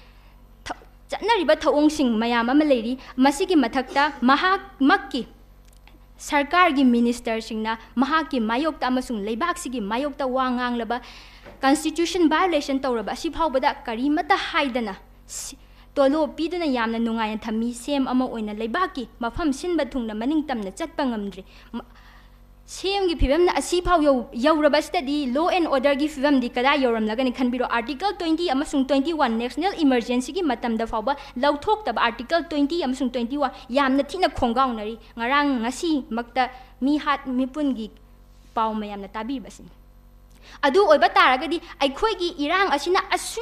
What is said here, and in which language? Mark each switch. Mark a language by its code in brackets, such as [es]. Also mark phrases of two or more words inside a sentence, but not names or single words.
[mni] chanariba thawong sing mayam ama leiri masigi mathakta makki sarkar gi minister singna mahaki mayokta amasung leibak sigi mayokta wangang laba [en] constitution violation [mni] tawraba si phawbada karimata haidana tolo piduna yamna nungai thami sem ama oina leibaki mafam sinba thungna maning tamna chatpa ngamdri sem gi phibam na asi phaw yauraba study [en] law and order [mni] gi phibam di kada yoram lagani khanbiro article 20 amasung 21 [en] national emergency [mni] gi matam da fawba lauthok tab article 20 amasung 21 yamna thina khongaung nari ngarang ngasi makta mi hat mipun gi paw mayamna tabi basin adu oiba taragadi aikhoigi irang asina asui